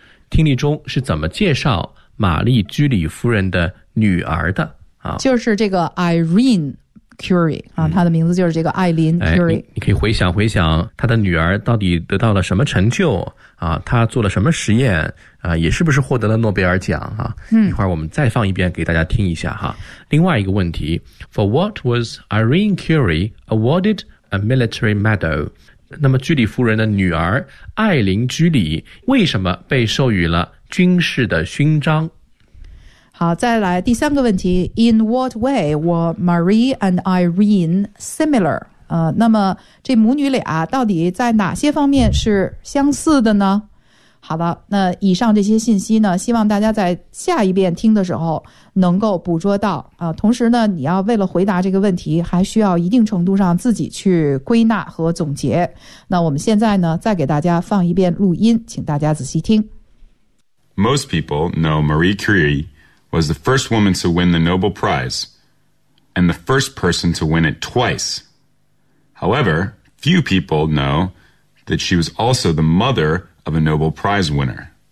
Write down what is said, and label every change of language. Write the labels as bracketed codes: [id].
[zh] 听力中是怎么介绍玛丽居里夫人的女儿的、啊、就是这个 Irene Curie、啊嗯、她的名字就是这个艾琳 Curie、哎、你可以回想回想她的女儿到底得到了什么成就、啊、她做了什么实验、啊、也是不是获得了诺贝尔奖、啊嗯、一会儿我们再放一遍给大家听一下哈。另外一个问题， [en] For what was Irene Curie awarded a military medal? [zh] 那么居里夫人的女儿艾琳居里为什么被授予了军事的勋章？好，再来第三个问题， [en] In what way were Marie and Irene similar?、 [zh] 那么这母女俩到底在哪些方面是相似的呢？好了，那以上这些信息呢，希望大家在下一遍听的时候能够捕捉到、同时呢，你要为了回答这个问题还需要一定程度上自己去归纳和总结。那我们现在呢再给大家放一遍录音，请大家仔细听。 [en] Most people know Marie Curie was the first woman to win the Nobel Prize and the first person to win it twice. However, few people know that she was also the motherof a Nobel Prize winner.